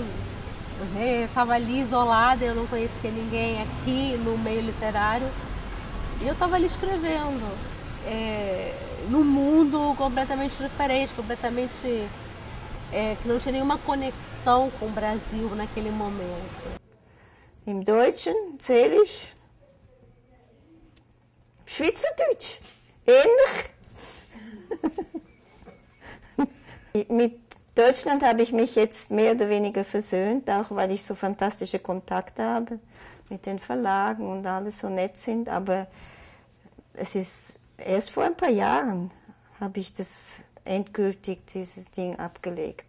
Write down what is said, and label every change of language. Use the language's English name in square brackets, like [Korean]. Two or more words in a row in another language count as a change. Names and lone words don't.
[Portuguese] Eu estava ali isolada, eu não conhecia ninguém aqui no meio literário. E eu estava ali escrevendo, num mundo completamente diferente, completamente que não tinha nenhuma conexão com o Brasil naquele momento. [German] Im Deutschen zähle ich Schweizerdeutsch, ähnlich. Mit Deutschland habe ich mich jetzt mehr oder weniger versöhnt, auch weil ich so fantastische Kontakte habe mit den Verlagen und alles so nett sind, aber es ist erst vor ein paar Jahren habe ich das endgültig, dieses Ding abgelegt.